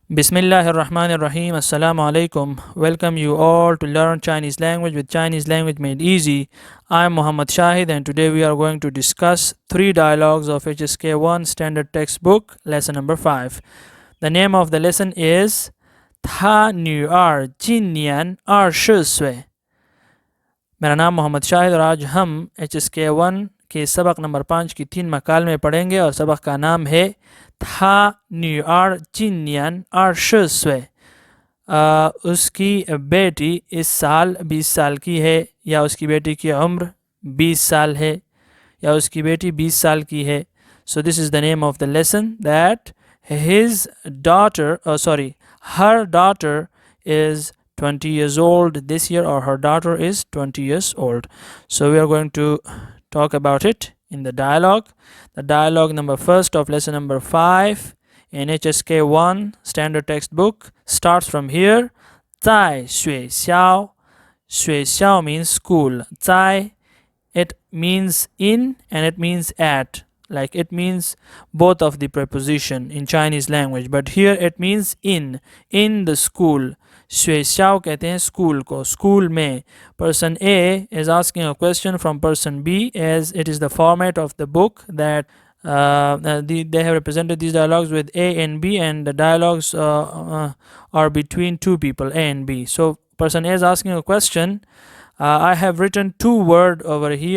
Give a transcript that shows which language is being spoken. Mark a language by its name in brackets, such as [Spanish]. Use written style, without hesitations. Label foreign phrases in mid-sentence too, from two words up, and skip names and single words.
[Arabic] بسم الله الرحمن الرحيم. السلام عليكم. [English] Welcome you all to learn Chinese language with Chinese language made easy. I'm Muhammad Shahid and today we are going to discuss 3 dialogues of HSK1 standard textbook lesson number 5. The name of the lesson is [Chinese] 他女儿今年20岁. [Urdu] میرا نام محمد شاہد اور آج ہم HSK1 کے سبق نمبر 5 کی 3 مکال میں پڑھیں گے اور سبق کا نام ہے [Chinese] 他女儿今年20岁. [Urdu] اس کی بیٹی اس سال 20 سال کی ہے یا اس کی بیٹی کی عمر 20 سال ہے یا اس کی بیٹی 20 سال کی ہے. [English] So this is the name of the lesson that his daughter, her daughter is 20 years old this year, or her daughter is 20 years old. So we are going to talk about it in the dialogue. The dialogue number first of lesson number 5 in HSK1 standard textbook starts from here. [Chinese] 在学校, 学校 [English] means school. 在, it means in and it means at. Like it means both of the preposition in Chinese language, but here it means in the school. [Urdu] 学校 کہتے ہیں school को. [English] School में person A is asking a question from person B, as it is the format of the book that they have represented these dialogues with A and B, and the dialogues are between two people, A and B. So person A is asking a question. I have written 2 words over here.